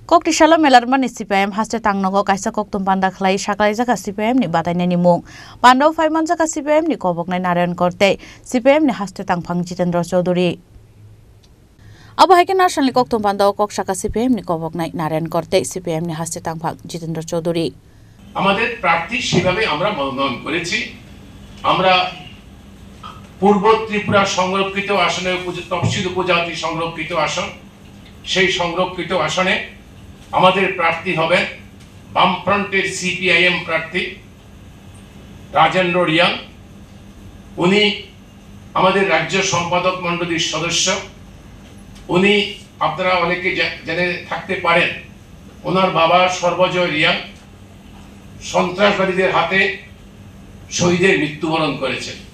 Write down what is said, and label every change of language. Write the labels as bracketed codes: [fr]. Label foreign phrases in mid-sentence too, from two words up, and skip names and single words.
[trp] Koktishala melarman CPM haste tangnogo kaisa koktum panda khlai saklai jaka CPM ni batainani mung pandau phaiman jaka CPM ni koboknai Narayan korte CPM ni haste tangphang Jitendra Chaudhary abo haike nationally koktum pandau kok saka CPM ni koboknai Narayan korte CPM ni haste tangphang Jitendra Chaudhary [bn] আমাদের প্রার্থী সেভাবে আমরা মনোনয়ন করেছি আমরা পূর্ব ত্রিপুরা সংরক্ষিত আসনে তফসিল উপজাতি সংরক্ষিত আসন সেই সংরক্ষিত আসনে আমাদের প্রার্থী হবেন বামফ্রন্টের সিপিআইএম প্রার্থী রাজেন্দ্র রিয়াং উনি আমাদের রাজ্য সম্পাদক মণ্ডলীর সদস্য উনি আপনারা অনেকে জেনে থাকতে পারেন ওনার বাবা সর্বজয় রিয়াং সন্ত্রাসবাদীদের হাতে শহীদের মৃত্যুবরণ করেছেন